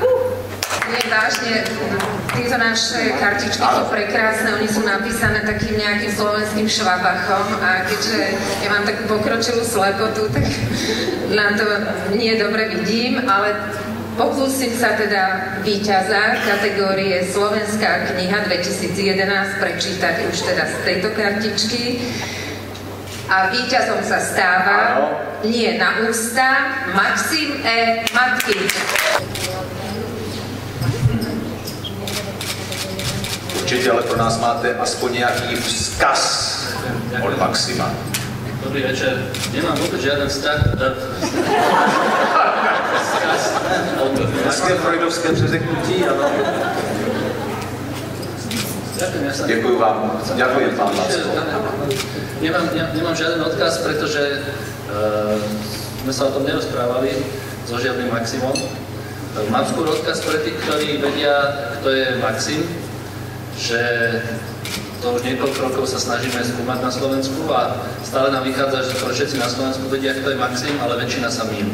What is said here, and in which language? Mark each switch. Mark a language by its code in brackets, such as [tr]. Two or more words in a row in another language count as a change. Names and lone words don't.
[sk] Nie, vážne, tieto naše kartičky sú prekrásne, oni sú napísané takým nejakým slovenským švabachom a keďže ja mám takú pokročilú slepotu, tak na to nie dobre vidím, ale pokúsim sa teda víťaza kategórie Slovenská kniha 2011 prečítať už teda z tejto kartičky. A víťazom sa stáva, nie na ústa, Maxim E. Matkin. [cs] Určitě, ale pro nás máte aspoň nějaký vzkaz od Maxima. Dobrý večer. [sk] Nemám vôbec žiaden vzkaz. [cs] Hezké freudovské přeřeknutí, ano. Děkuji vám. [sk] Ďakujem, pán Lásko. Nemám žiaden odkaz, pretože sme sa o tom nerozprávali so žiadnym Maximom. Mám skôr odkaz pre tých, ktorí vedia, kto je Maxim, že To už niekoľko rokov sa snažíme skúmať na Slovensku a stále nám vychádza, že všetci na Slovensku vedia, kto je Maxim, ale väčšina sa mýli.